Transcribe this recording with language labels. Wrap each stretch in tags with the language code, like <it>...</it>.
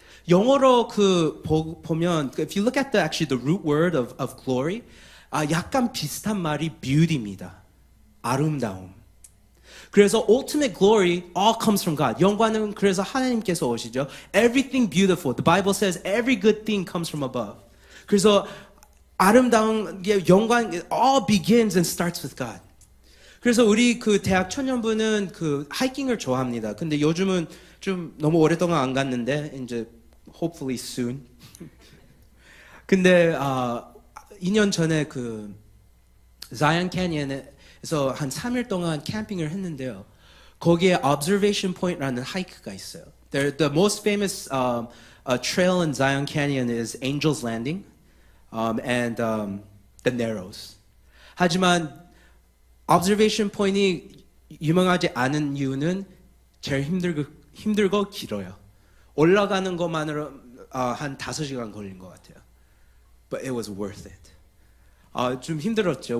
<ko>영어로 보면,</ko> <en>if you look at the root word of glory,</en> <ko>약간 비슷한 말이 beauty입니다. 아름다움. 그래서</ko> <en>ultimate glory all comes from God.</en> <ko>영광은 그래서 하나님께서 오시죠.</ko> <en>Everything beautiful. The Bible says every good thing comes from above.</en> <ko>그래서 아름다운 영광</ko> <en>all begins and starts with God.</en> <ko>그래서 우리 대학 청년부는 하이킹을 좋아합니다. 근데 요즘은 좀 너무 오랫동안 안 갔는데 이제</ko> <en>hopefully soon.</en> <ko>근데 2년 전에 자이언 캐니언에 그래서 한 3일 동안 캠핑을 했는데요. 거기에 Observation Point라는 하이크가 있어요.</ko> <en>The most famous trail in Zion Canyon is Angel's Landing and the Narrows.</en> <ko>하지만 Observation Point이 유명하지 않은 이유는 제일 힘들고 길어요. 올라가는 것만으로 한 5시간 걸린 것 같아요.</ko> <en>But it was worth it.</en> <ko>좀 힘들었죠.</ko>